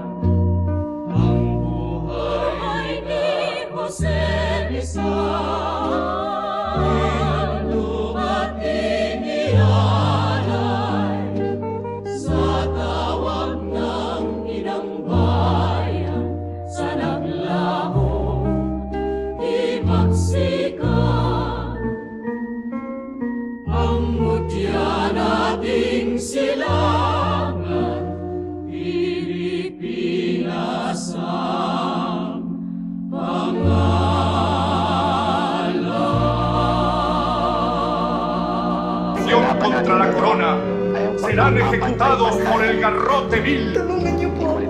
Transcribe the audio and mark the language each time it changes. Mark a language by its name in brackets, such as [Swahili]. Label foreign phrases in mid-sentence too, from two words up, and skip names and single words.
[Filipino] Ang buhay ni Jose Rizal, lupa't inialay sa tawag ng inang bayan, sa naglaho di magsikat. Ang mutya nating silangan, Pilipinas ang [Spanish] contra la corona serán ejecutados por el garrote vil. [Filipino] Tulungan niyo po ako.